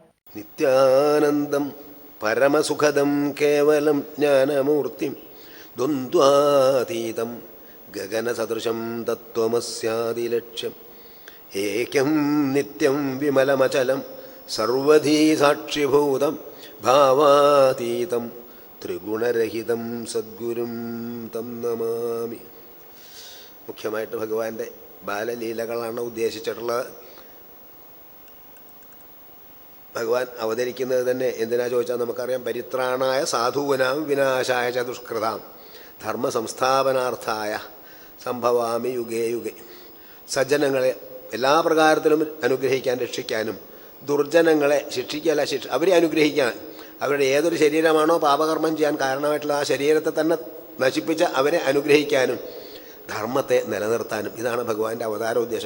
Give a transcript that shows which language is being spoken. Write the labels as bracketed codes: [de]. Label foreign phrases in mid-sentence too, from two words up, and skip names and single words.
[sa] नित्यानन्दं परमसुखदं केवलं ज्ञानमूर्तिं द्वन्द्वातीतं गगनसदृशं तत्त्वमस्यादिलक्ष्यं एकं नित्यं विमलमचलं सर्वधी साक्षिभूतं भावातीतं त्रिगुणरहितं सद्गुरुं तं नमामि. [ml] മുഖ്യമായിട്ട് ഭഗവാന്റെ ബാലലീലകളാണ് ഉദ്ദേശിച്ചിട്ടുള്ളത്. ഭഗവാൻ അവതരിക്കുന്നത് തന്നെ എന്തിനാ ചോദിച്ചാൽ നമുക്കറിയാം. [sa] परित्राणाय साधूनां विनाशाय च दुष्कृतां धर्म संस्थापनार्थाय सम्भवामि युगे युगे. [ml] സജ്ജനങ്ങളെ എല്ലാ പ്രകാരത്തിലും അനുഗ്രഹിക്കാൻ, രക്ഷിക്കാനും ദുർജനങ്ങളെ അവരെ അനുഗ്രഹിക്കാൻ, അവരുടെ ഏതൊരു ശരീരമാണോ പാപകർമ്മം ചെയ്യാൻ കാരണമായിട്ടുള്ള ആ ശരീരത്തെ തന്നെ നശിപ്പിച്ച അവരെ അനുഗ്രഹിക്കാനും ധർമ്മത്തെ നിലനിർത്താനും ഇതാണ് ഭഗവാന്റെ അവതാര ഉദ്ദേശം.